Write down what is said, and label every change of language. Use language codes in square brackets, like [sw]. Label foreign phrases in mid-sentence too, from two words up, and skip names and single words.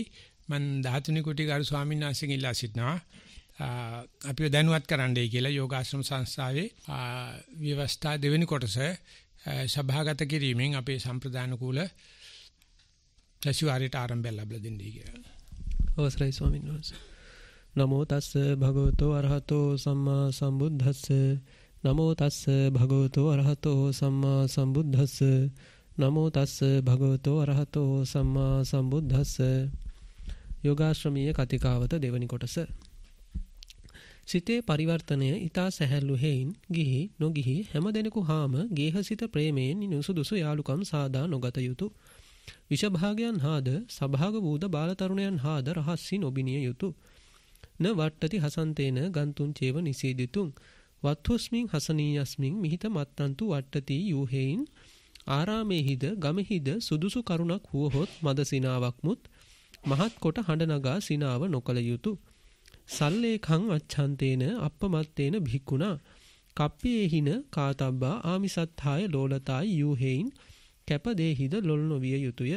[si] මම 13 කුටි ගරු ස්වාමීන් වහන්සේගෙන් ඉල්ලා සිටිනවා. අපිව දැනුවත් කරන්නයි කියලා යෝගාශ්‍රම සංස්ථාවේ ව්‍යවස්ථා දෙවෙනි කොටස සභාගත කිරීමෙන් අපේ සම්ප්‍රදාන කුල සැසිවාරයට ආරම්භය ලැබලා දෙන්නේ කියලා. අවසරයි ස්වාමීන් වහන්සේ. [pi] නමෝ තස්ස භගවතෝ අරහතෝ සම්මා සම්බුද්දස්ස. නමෝ තස්ස භගවතෝ අරහතෝ සම්මා සම්බුද්දස්ස. නමෝ තස්ස භගවතෝ අරහතෝ සම්මා සම්බුද්දස්ස. [si] යෝගාශ්‍රමීය කතිකාවත දෙවනි කොටස. සිතේ පරිවර්තනය ඊතා සැහැල්ලු හේයින් ගිහි නොගිහි හැම දෙනෙකු හාම ගේහසිත ප්‍රේමයෙන් නුසුදුසු යාලුකම් සාදා නොගත යුතු. විෂභාගයන් හාද සභාග වූද බාලතරුණයන් හාද රහස්සි නොබිනිය යුතු. [pi] න වට්ටති හසන්තේන ගන්තුන් චේව නිසීදිතුන්. වත්හොස්මින් හසනීයස්මින් මිහිත මත්තන්තු වට්ටති [si] යූහෙයින් ආරාමේහිද ගමෙහිද සුදුසු කරුණක් වුවහොත් මද සිනාවක් මුත් මහත් කොට හඬ නගා සිනාව නොකළ යුතු. [pi] සල්ලේඛං අච්ඡන්තේන අප්පමත්තේන භික්ඛුනා කප්පේහින කාතබ්බා ආමිසත්ථාය ලෝලතායි [si] යූහෙයින් කැපදේහිද ලොල් නොවිය යුතුය.